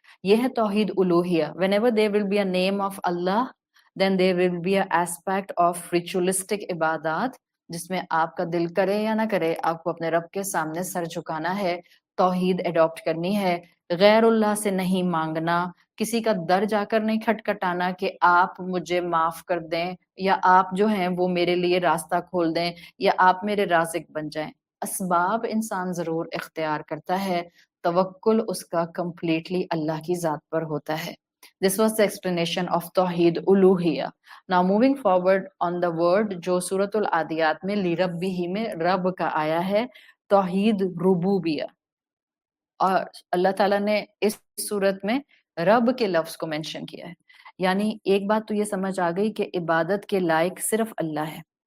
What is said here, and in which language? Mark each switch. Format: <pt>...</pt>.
<ur>یہ ہے توحید الوہیہ.</ur> <en>whenever there will be a name of Allah, then there will be an aspect of ritualistic</en> <ur>عبادات جس میں آپ کا دل کرے یا نہ کرے آپ کو اپنے رب کے سامنے سر جھکانا ہے, توحید اڈاپٹ کرنی ہے, غیر اللہ سے نہیں مانگنا, کسی کا در جا کر نہیں کھٹکھٹانا کہ آپ مجھے معاف کر دیں یا آپ جو ہیں وہ میرے لیے راستہ کھول دیں یا آپ میرے رازق بن جائیں. اسباب انسان ضرور اختیار کرتا ہے, توکل اس کا کمپلیٹلی اللہ کی ذات پر ہوتا ہے.</ur> <en>This was the explanation of توحید الوہیہ. Now moving forward on the word</en> <ur>جو سورۃ العادیات میں لِرَبِّهِ میں رب کا آیا ہے, توحید ربوبیہ. اور اللہ تعالیٰ نے اس صورت میں رب کے لفظ کو مینشن کیا ہے. یعنی ایک بات تو یہ سمجھ آ گئی کہ عبادت کے لائق صرف اللہ ہے.</ur>